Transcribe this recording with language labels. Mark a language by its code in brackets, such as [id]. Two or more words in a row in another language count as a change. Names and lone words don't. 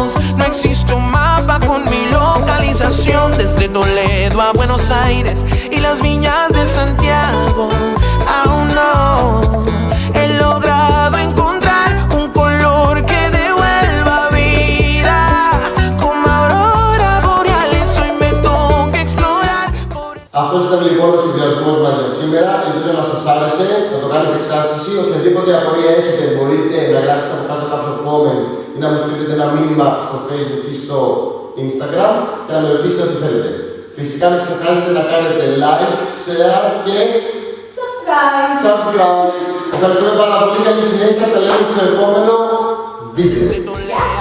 [es] No existe un mapa con mi localización desde Toledo a Buenos Aires y las viñas de Santiago. Aún no he logrado encontrar un color que devuelva vida como aurora boreales. Hoy me toca explorar. [el] Αυτός ήταν λοιπόν ο συνδυασμός μας για σήμερα. Ελπίζω να σας άρεσε, να το κάνετε εξάσκηση. Οποιαδήποτε απορία έχετε μπορείτε να γράψετε από κάτω κάποιο comment ή να μου στείλετε ένα μήνυμα στο Facebook ή στο Instagram και να με ρωτήσετε ό,τι θέλετε. Φυσικά μην ξεχάσετε να κάνετε [en] like, share [el] και subscribe. Ευχαριστούμε πάρα πολύ. Καλή συνέχεια. Τα λέμε στο επόμενο βίντεο.